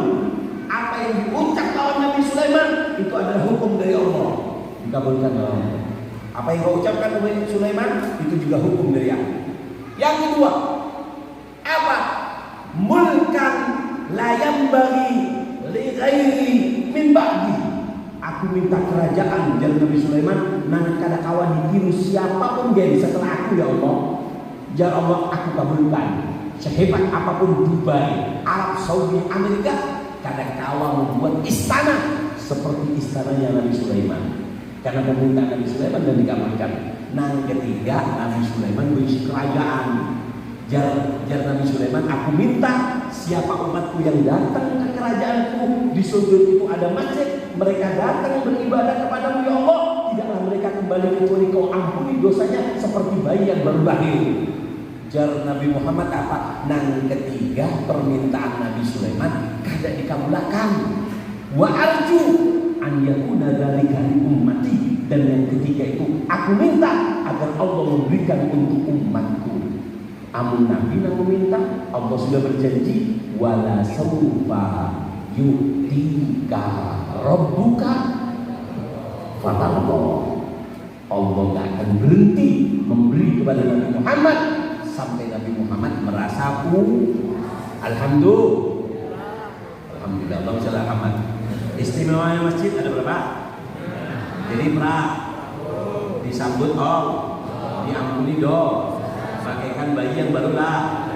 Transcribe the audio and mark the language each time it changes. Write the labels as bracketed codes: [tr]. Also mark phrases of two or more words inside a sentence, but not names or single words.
[id] Apa yang diucap oleh Nabi Sulaiman itu adalah hukum dari Allah, dikabulkan oleh Allah. Apa yang kau ucapkan oleh Sulaiman itu juga hukum dari Allah. Yang kedua, apa? [ar] Mulkan layam bagi li ghairi min ba'di. [id] Aku minta kerajaan dari Nabi Sulaiman [bjn] nang kada kawan ditiru [id] siapapun jadi setelah aku, ya Allah. Ya Allah, aku kabulkan. Sehebat apapun Dubai, Arab Saudi, Amerika, [bjn] kada kawan [id] membuat istana seperti istananya Nabi Sulaiman. Karena permintaan Nabi Sulaiman dan dikabulkan. Nang ketiga, Nabi Sulaiman berisi kerajaan. Jar Nabi Sulaiman, aku minta siapa umatku yang datang ke kerajaanku, di sudut itu ada masjid, mereka datang beribadah kepadamu, ya Allah, tidaklah mereka kembali kecuali kau ampuni dosanya seperti bayi yang baru lahir. Jar Nabi Muhammad apa? Nang ketiga permintaan Nabi Sulaiman kada dikabulkan. [ar] Wa arju an yakuna dzalika li ummati, [id] dan yang ketiga itu aku minta agar Allah memberikan untuk umatku. Amun Nabi nang meminta, Allah sudah berjanji [ar] wala saufa yu'tika rabbuka fatarda. [id] Allah gak akan berhenti memberi kepada Nabi Muhammad sampai Nabi Muhammad merasa alhamdulillah. Allah selamat. Istimewanya masjid ada berapa? Jadi disambut diampuni bagaikan bayi yang baru lahir.